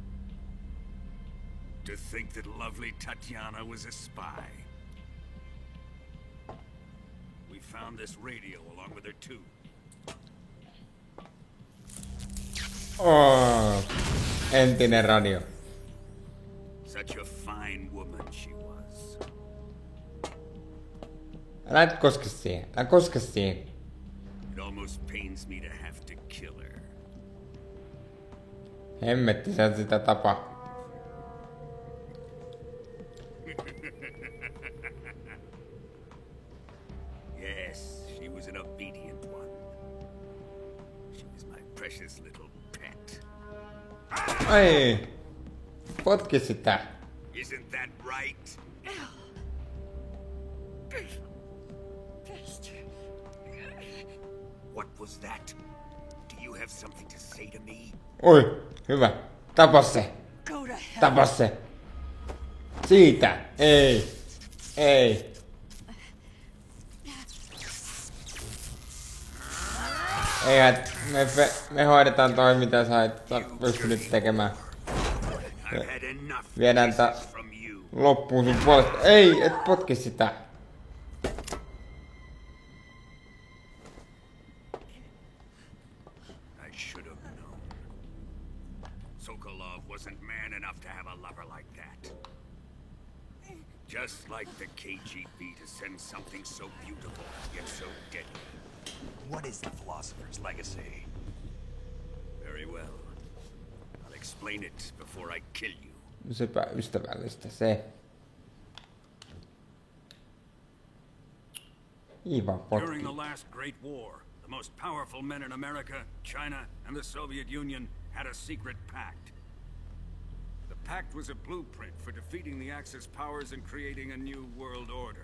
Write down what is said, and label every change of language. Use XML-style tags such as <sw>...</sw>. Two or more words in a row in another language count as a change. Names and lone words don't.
<en>To think that lovely Tatiana was a spy. We found this radio along with her too.</en> <fi>Oh, entinen radio.</fi> <en>Such a fine woman she was.</en> <fi>Älä et koske siihen, älä koske siihen.</fi> <en>It almost pains me to have to kill her.</en> <fi>Hemmetti, sä et sitä tapa.</fi> <en>Yes, she was an obedient one. She was my precious little pet.</en> <fi>Ai, potki sitä.</fi> <en>Isn't that right? What was that? Do you have something to say to me?</en> <fi>Oi, hyvä. Tapa se.</fi> <en>Go to hell.</en> <fi>Tapa se. Siitä. Ei. Ei. Eihän me hoidetaan toi mitä sä et pystynyt tekemään.</fi> <en>I've had enough</en> <fi>Viedään tää</fi> <en>kisses from you.</en> <fi>loppuun sun puolesta. Ei, et potki sitä.</fi> <en>I should have known. Sokolov wasn't man enough to have a lover like that. Just like the KGB to send something so beautiful, yet so deadly. What is the Philosopher's Legacy? Very well. I'll explain it before I kill you.</en> <fi>Sepä ystävällistä se.</fi> <en>Ivan During the</en> <fi>potki.</fi> <en>last Great War, the most powerful men in America, China, and the Soviet Union had a secret pact. The pact was a blueprint for defeating the Axis powers and creating a new world order.</en>